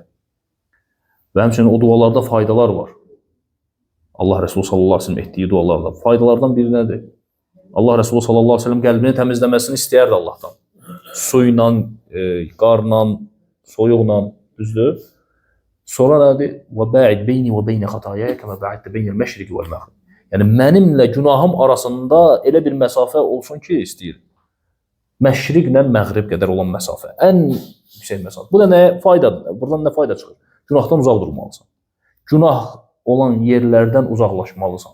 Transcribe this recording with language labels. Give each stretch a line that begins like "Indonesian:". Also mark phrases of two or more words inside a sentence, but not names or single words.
Azerbaijani: Və həmçinin o dualarda faydalar var. Allah Resulü
Arabic: صلى الله عليه وسلم
Azerbaijani: etdiyi dualarda. Faydalardan biri nədir? Allah Resulü
Arabic: صلى الله عليه وسلم
Azerbaijani: qəlbini təmizləməsini istəyərdi Allahdan. Su ilə, qarla, soyuqla, düzdür? Sonra nədir?
Arabic: وَبَاعِدْ بَيْنِ وَبَيْنَ خَطَايَايَ كَمَا بَاعِدْتَ بَيْنَ الْمَشْرِقِ وَالْمَغْرِبِ.
Azerbaijani: Yəni mənimlə günahım arasında elə bir məsafə olsun ki, istəyir. Məşriqlə məğrib qədər olan məsafə. Ən yüksək məsafə. Bu da nəyə faydadır? Buradan nə fayda çıxır? Günahdan uzaq durmalısan. Günah olan yerlərdən uzaqlaşmalısan.